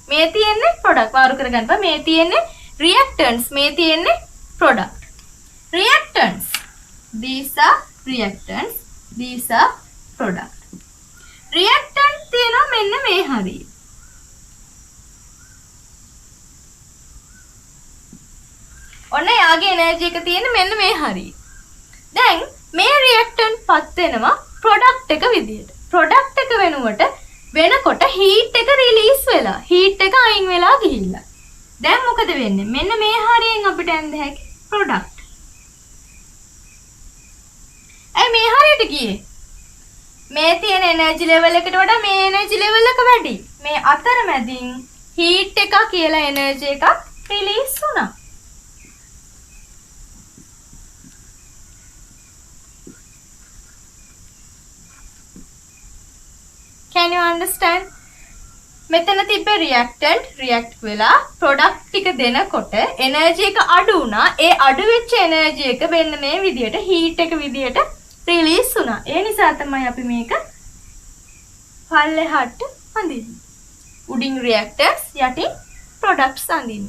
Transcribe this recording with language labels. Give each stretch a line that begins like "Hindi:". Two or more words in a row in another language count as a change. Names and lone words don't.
Sinhala: මේ තියෙන්නේ product. වාරු කරගන්න බෑ. මේ තියෙන්නේ reactants. මේ තියෙන්නේ product. Reactants.
English: These are reactants. These are product.
Sinhala: reactant තියෙනවා මෙන්න මේ හරිය. ඔන්න යාගේ එනර්ජි එක තියෙන්නේ මෙන්න මේ හරිය. දැන් මේ reactant පත් වෙනවා product එක විදියට. product එක වෙනකොට heat එක release වෙලා, heat එක අයින් වෙලා ගිහිල්ලා. දැන් මොකද වෙන්නේ? මෙන්න මේ හරියෙන් අපිට ඇඳ හැකි product. මේ හරියට ගියේ. මේ තියෙන
English: energy level
Sinhala: එකට වඩා මේ
English: energy level
Sinhala: එක වැඩි. මේ අතරමැදින් heat එක කියලා energy එකක් release වුණා.
English: Can you understand?
Sinhala: මෙතන තිබ්බ reactant react වෙලා product ටික දෙනකොට energy එක අඩු වුණා. ඒ අඩු වෙච්ච energy එක වෙන්න මේ විදියට heat එක විදියට release වුණා. ඒ නිසා තමයි අපි මේක පල්ලෙහාට අඳින්නේ. උඩින් reactants යටින් products අඳින්නේ.